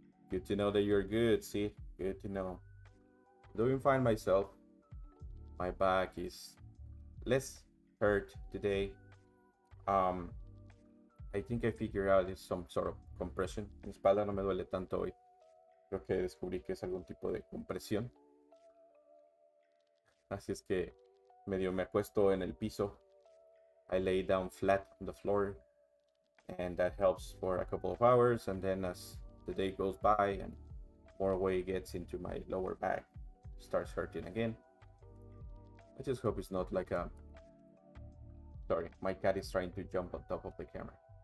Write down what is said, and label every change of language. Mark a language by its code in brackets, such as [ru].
[en] Good to know that you're good, see? Good to know. Doing fine myself. My back is less hurt today. I think I figured out it's some sort of compression. [es] Mi espalda no me duele tanto hoy. Creo que descubrí que es algún tipo de compresión. Así es que medio me acuesto en el piso. [en] I lay down flat on the floor, and that helps for a couple of hours. And then as the day goes by and more weight gets into my lower back, starts hurting again. I just hope it's not like a... Sorry, my cat is trying to jump on top of the camera.